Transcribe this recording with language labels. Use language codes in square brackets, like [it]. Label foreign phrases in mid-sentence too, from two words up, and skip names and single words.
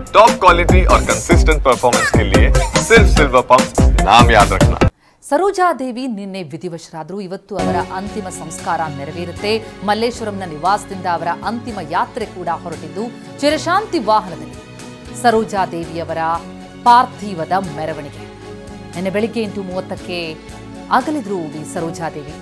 [hi] टॉप क्वालिटी और कंसिस्टेंट परफॉर्मेंस के लिए सिर्फ सिल्वर पंप नाम याद रखना। [kn] ಸರೋಜಾದೇವಿ ನಿನ್ನೆ ವಿಧಿವಶರಾದರು. ಇವತ್ತು ಅವರ ಅಂತಿಮ ಸಂಸ್ಕಾರ ನೆರವೇರುತ್ತೆ. ಮಲ್ಲೇಶ್ವರಂನ ನಿವಾಸದಿಂದ ಅವರ ಅಂತಿಮ ಯಾತ್ರೆ ಕೂಡ ಹೊರಟಿದ್ದು ಚಿರಶಾಂತಿ ವಾಹನದಲ್ಲಿ ಸರೋಜಾದೇವಿಯವರ ಪಾರ್ಥಿವದ ಮೆರವಣಿಗೆ. ನಿನ್ನೆ ಬೆಳಿಗ್ಗೆ 8:30ಕ್ಕೆ ಅಗಲಿದ್ರು ಸರೋಜಾದೇವಿ.